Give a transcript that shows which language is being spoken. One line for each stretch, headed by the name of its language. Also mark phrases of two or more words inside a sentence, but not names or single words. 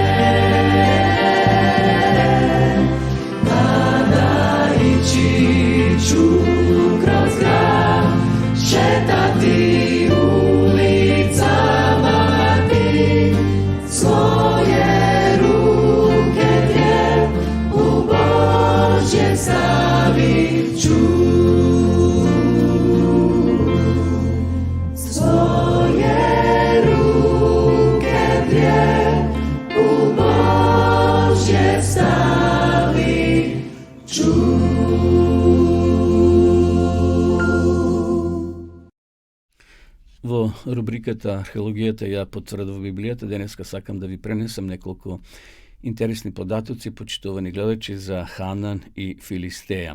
Croatian: Tada ići ću kroz grad, šetati ulicama ti, svoje ruke dvije u Božje stavit ću. Svoje ruke dvije u Božje stavit ću.
Macedonian: Во рубриката Археологијата ја потврдува Библијата, денеска сакам да ви пренесам неколку интересни податоци, почитувани гледачи, за Ханан и Филистеја.